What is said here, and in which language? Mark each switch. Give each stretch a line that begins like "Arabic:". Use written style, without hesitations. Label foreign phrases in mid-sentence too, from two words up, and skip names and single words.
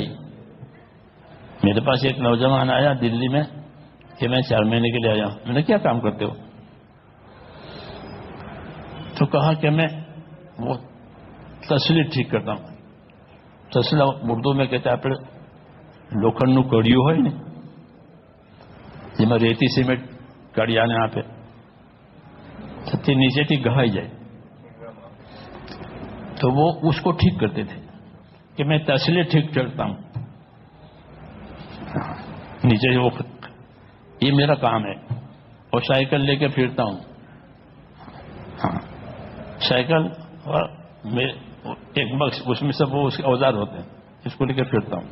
Urdu: میرے پاس ایک نوجوان آیا دلی میں کہ میں 4 مہینے کے لیے آیا. میں نے کیا کام کرتے ہو؟ تو کہا کہ میں وہ تسلی ٹھیک کرتا ہوں. تسلا اردو میں کہتے آپ لوکھنڈ کڑیوں
Gujarati: હોય ને જેમાં રેતી સિમેન્ટ કડિયાને આપે તે નીચેથી ગહાઈ જાય
Urdu: تو وہ اس کو ٹھیک کرتے تھے کہ میں تسلی ٹھیک کرتا ہوں نیچے سے. وہ یہ میرا کام ہے. اور سائیکل لے کے پھرتا ہوں. ہاں، سائیکل اور ایک بکس اس میں سب وہ اس کے اوزار ہوتے ہیں، اس کو لے کے پھرتا ہوں.